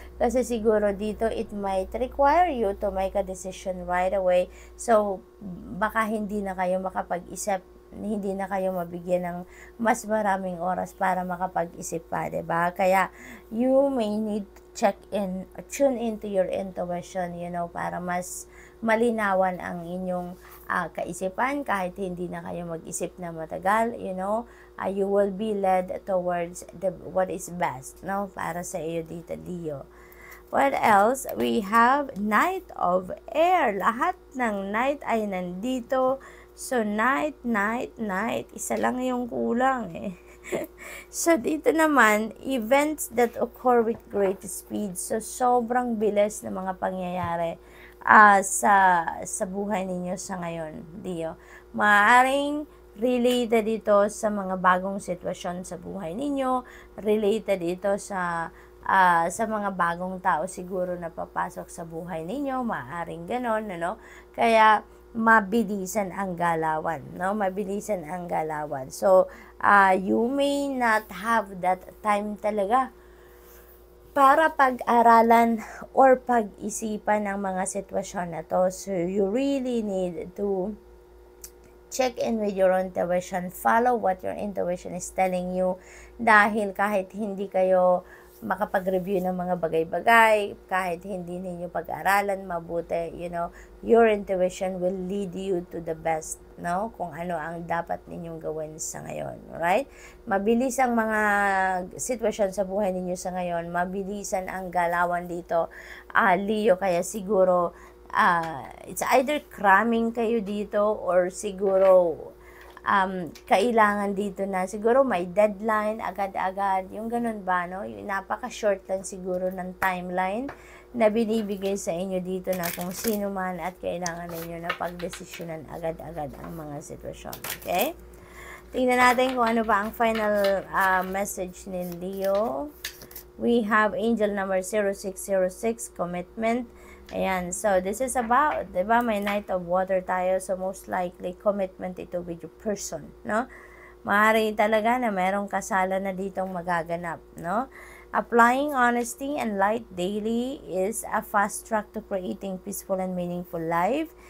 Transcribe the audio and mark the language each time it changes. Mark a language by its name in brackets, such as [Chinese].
[Filipino] Kasi siguro dito, [English] it might require you to make a decision right away. [Filipino] So, baka hindi na kayo makapag-isip, hindi na kayo mabigyan ng mas maraming oras para makapag-isip pa, diba? [English] Kaya, you may need to tune into your intuition, you know, [Filipino] para mas malinawan ang inyong kaisipan kahit hindi na kayo mag-isip na matagal, [English] you know, you will be led towards what is best, [Filipino] no, para sa iyo dito, [English] Leo. What else? We have Knight of Air. [Filipino] Lahat ng Knight ay nandito. So, Knight. Isa lang yung kulang eh. [English] So, [Filipino] dito naman, [English] events that occur with great speed. [Filipino] So, sobrang bilis na mga pangyayari sa buhay ninyo sa ngayon, Leo. Maaaring related ito sa mga bagong sitwasyon sa buhay ninyo, related ito sa mga bagong tao siguro na papasok sa buhay ninyo, maaaring ganon, ano? Kaya, mabilisan ang galawan, no? Mabilisan ang galawan. [English] So, you may not have that time [Filipino] talaga para pag-aralan or pag-isipan ng mga sitwasyon na to. [English] So, you really need to check in with your intuition. Follow what your intuition is telling you. [Filipino] Dahil kahit hindi kayo makapag-review ng mga bagay-bagay, kahit hindi ninyo pag-aralan mabuti, [English] you know, your intuition will lead you to the best, [Filipino] no? Kung ano ang dapat ninyong gawin sa ngayon, [English] right? [Filipino] Mabilis ang mga sitwasyon sa buhay ninyo sa ngayon, mabilisan ang galawan dito, Leo, kaya siguro, [English] it's either cramming [Filipino] kayo dito or siguro, kailangan dito na siguro may deadline agad-agad, yung ganun ba, no? Yung napaka-short lang siguro ng timeline na binibigay sa inyo dito na kung sino man at kailangan ninyo na pagdesisyonan agad-agad ang mga sitwasyon, okay? Tingnan natin kung ano ba ang final message ni Leo. [English] We have angel number 0606, commitment. Ayan, so this is about, [Filipino] diba, may [English] Knight of Water [Filipino] tayo, [English] so most likely commitment [Filipino] ito [English] with your person, no? [Filipino] Maaari talaga na merong kasalan na ditong magaganap, no? [English] Applying honesty and light daily is a fast track to creating peaceful and meaningful life.